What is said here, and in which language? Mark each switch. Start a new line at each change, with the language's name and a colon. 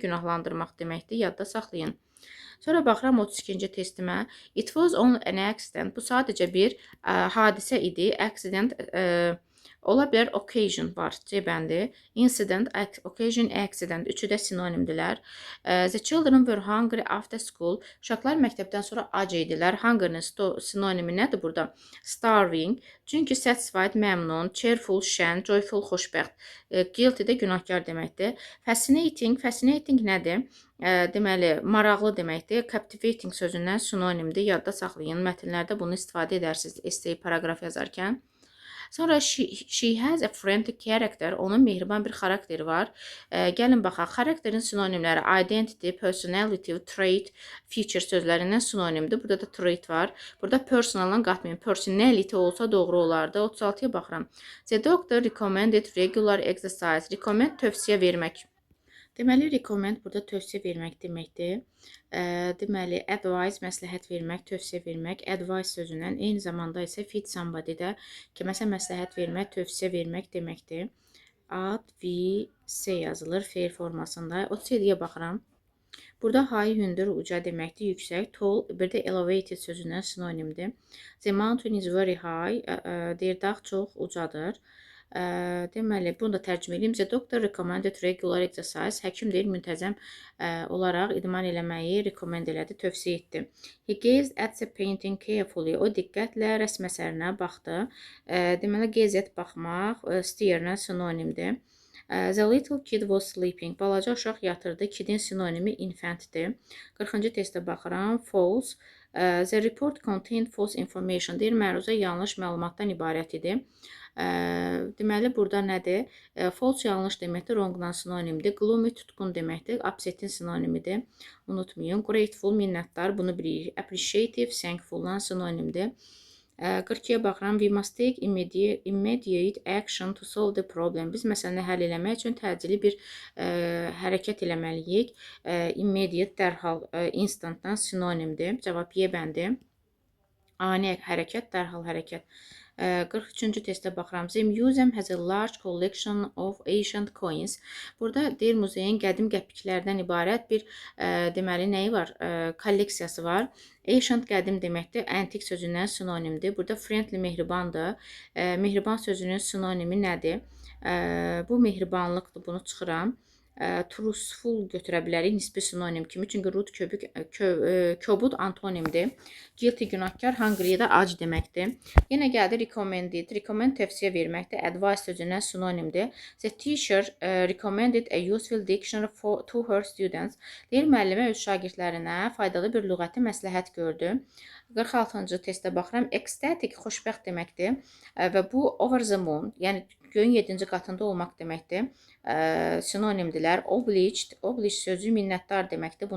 Azerbaijani: Günahlandırmaq deməkdir. Yadda saxlayın. Sonra baxıram 32-ci testimə.
English: It was on an accident.
Azerbaijani: Bu sadəcə bir hadisə idi. Accident ola bilər, occasion var, C bəndi. Incident, occasion, accident. Üçü də sinonimdirlər.
English: The children were hungry after school.
Azerbaijani: Uşaqlar məktəbdən sonra ac idilər. Hunger'ın sinonimi nədir burada? Starving. Çünki satisfied, məmnun. Cheerful, şən. Joyful, xoşbəxt. Guilty də günahkar deməkdir. Fascinating. Fascinating nədir? Deməli, maraqlı deməkdir. Captivating sözündən sinonimdir. Yadda saxlayın. Mətnlərdə bunu istifadə edərsiniz essay, paragraf yazarkən. Sonra
English: she has a friendly character.
Azerbaijani: Onun mehriban bir xarakteri var. Gəlin baxaq. Xarakterin sinonimləri identity, personality, trait, feature sözlərindən sinonimdir. Burada da trait var. Burada personaldan qatmayın. Personality olsa doğru olardı. 36-ya baxıram.
English: The doctor recommended regular exercise.
Azerbaijani: Recommend tövsiyə vermək. Deməli, recommend burada tövsiyə vermək deməkdir. Deməli, advise məsləhət vermək, tövsiyə vermək. Advice sözündən eyni zamanda isə feed somebody-də kiməsə məsləhət vermək, tövsiyə vermək deməkdir. Advice yazılır fe'l formasında. 37-yə baxıram. Burada high hündür, uca deməkdir, yüksək, tall, bir də elevated sözündən sinonimdir.
English: The mountain is very high.
Azerbaijani: Deyir, dağ çox ucadır. Deməli, bunu da tərcümə edeyim.
English: The doctor recommended regular exercise.
Azerbaijani: Həkim deyir, müntəzəm olaraq idman eləməyi recommend elədi, tövsiyə etdi.
English: He gazed at the painting carefully.
Azerbaijani: O diqqətlə rəsm əsərinə baxdı. Deməli, gaze at baxmaq, stare-nə sinonimdir.
English: The little kid was sleeping.
Azerbaijani: Balaca uşaq yatırdı. Kidin sinonimi infantdir. 40-cı testə baxıram. False.
English: The report contained false information.
Azerbaijani: Deyir, məruzə yanlış məlumatdan ibarət idi. Deməli, burada nədir? False yanlış deməkdir, wrong-dan sinonimdir. Gloomy tutqun deməkdir, upset-in sinonimidir. Unutmayın. Grateful minnətdar, bunu bilirik. Appreciative, thankful-dan sinonimdir. 42-yə baxıram.
English: We must take immediate action to solve the problem.
Azerbaijani: Biz məsələni həll eləmək üçün təcili bir hərəkət eləməliyik. Immediate, dərhal, instantdan sinonimdir. Cavab Y bəndi. Ani hərəkət, dərhal hərəkət. 43-cü testə baxıram.
English: The museum has a large collection of ancient coins.
Azerbaijani: Burada deyir, muzeyin qədim qəpiklərdən ibarət bir deməli nəyi var? Kolleksiyası var. Ancient qədim deməkdir. Antik sözündən sinonimdir. Burada friendly mehribandır. Mehriban sözünün sinonimi nədir? Bu mehribanlıqdır. Bunu çıxıram. truthful götürə bilərik nisbi sinonim kimi. Çünki root kobud antonimdir. Guilty günahkar, hungry da ac deməkdir. Yenə gəldi recommended. Recommend tövsiyə verməkdir. Advice sözündən sinonimdir.
English: The teacher recommended a useful dictionary to her students.
Azerbaijani: Deyir, müəllimə öz şagirdlərinə faydalı bir lüğəti məsləhət gördü. 46-cı testə baxıram. Ecstatic xoşbəxt deməkdir və bu over the moon, yəni göyün 7-ci qatında olmaq deməkdir. Sinonimdilər. Obliged sözü minnətdar deməkdir.